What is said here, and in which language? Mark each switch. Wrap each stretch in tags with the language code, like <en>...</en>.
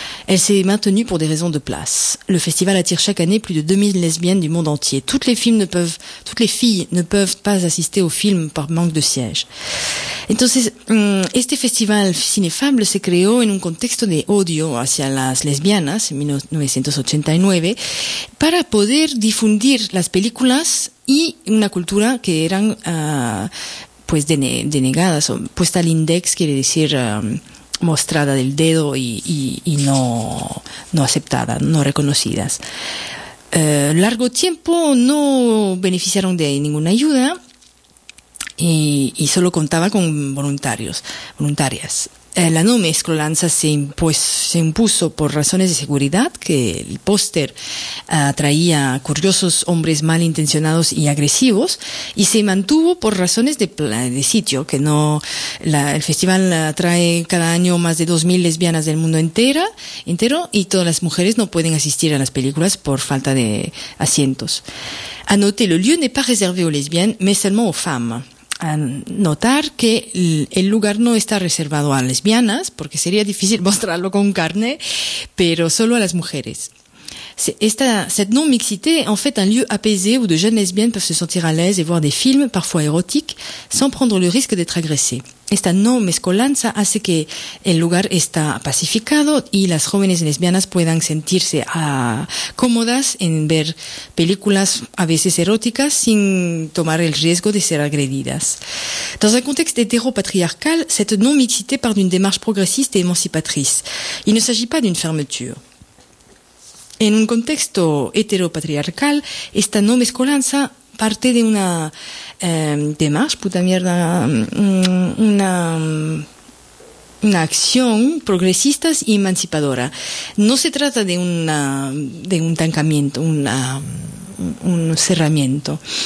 <fr>Elle s'est maintenue pour des raisons de place. Le festival attire chaque année plus de 2000 lesbiennes du monde entier. Toutes les filles ne peuvent pas assister au film par manque de siège.</fr> <es>Entonces, este festival cinefable se creó en un contexto de odio hacia las lesbianas en 1989 para poder difundir las películas y una cultura que eran, pues, denegadas o puesta al index, quiere decir, mostrada del dedo y no aceptada, no reconocidas. Largo tiempo no beneficiaron de ninguna ayuda y solo contaba con voluntarias. La no mezcolanza se impuso por razones de seguridad, que el póster atraía curiosos hombres malintencionados y agresivos, y se mantuvo por razones de sitio, que no, el festival atrae cada año más de 2000 lesbianas del mundo entero, y todas las mujeres no pueden asistir a las películas por falta de asientos.</es> <fr>A noter, le lieu n'est pas réservé aux lesbiennes, mais seulement aux femmes.</fr> <es>A notar que el lugar no está reservado a lesbianas, porque sería difícil mostrarlo con carne, pero solo a las mujeres.</es> <fr>Cette non-mixité est en fait un lieu apaisé où de jeunes lesbiennes peuvent se sentir à l'aise et voir des films, parfois érotiques, sans prendre le risque d'être agressées.</fr> <es>Esta non-mezcolanza hace que el lugar está pacificado y las jóvenes lesbianas puedan sentirse cómodas en ver películas a veces eróticas sin tomar el riesgo de ser agredidas.</es> <fr>Dans un contexte hétéro-patriarcal, cette non-mixité part d'une démarche progressiste et émancipatrice. Il ne s'agit pas d'une fermeture.</fr> <es>En un contexto heteropatriarcal, esta no mezcolanza parte de una</es> <fr>démarche,</fr> <es>puta mierda, una acción progresista y emancipadora. No se trata de un tancamiento, un cerramiento.</es>